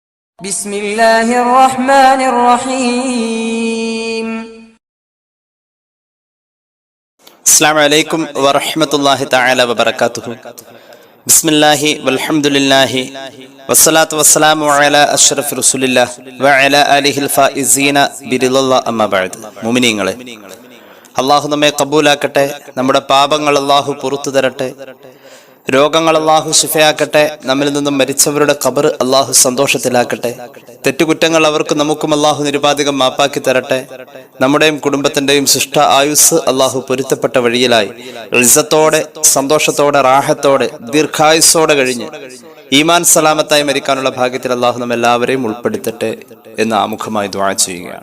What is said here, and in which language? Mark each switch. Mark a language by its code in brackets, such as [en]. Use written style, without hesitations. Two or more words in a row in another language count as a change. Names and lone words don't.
[ar] بسم الله الرحمن الرحيم. السلام عليكم ورحمة الله تعالى وبركاته. بسم الله والحمد لله والصلاة والسلام على أشرف رسول الله وعلى آله الفائزين برضا الله أما بعد. [ml] മുഅ്മിനീങ്ങളെ, അള്ളാഹു നമ്മെ കബൂലാക്കട്ടെ. നമ്മുടെ പാപങ്ങൾ അള്ളാഹു പുറത്തു തരട്ടെ. രോഗങ്ങൾ അള്ളാഹു ശിഫയാക്കട്ടെ. നമ്മിൽ നിന്നും മരിച്ചവരുടെ ഖബർ അള്ളാഹു സന്തോഷത്തിലാക്കട്ടെ. തെറ്റുകുറ്റങ്ങൾ അവർക്കും നമുക്കും അള്ളാഹു നിരുപാധികം മാപ്പാക്കി തരട്ടെ. നമ്മുടെയും കുടുംബത്തിന്റെയും ശിഷ്ട ആയുസ് അള്ളാഹു പൊരുത്തപ്പെട്ട വഴിയിലായി ഇസ്സത്തോടെ, സന്തോഷത്തോടെ, റാഹത്തോടെ, ദീർഘായുസ്സോടെ കഴിഞ്ഞ് ഈമാൻ സലാമത്തായി മരിക്കാനുള്ള ഭാഗ്യത്തിൽ അള്ളാഹു നമ്മെല്ലാവരെയും ഉൾപ്പെടുത്തട്ടെ എന്ന് ആമുഖമായി ദുആ ചെയ്യുകയാണ്.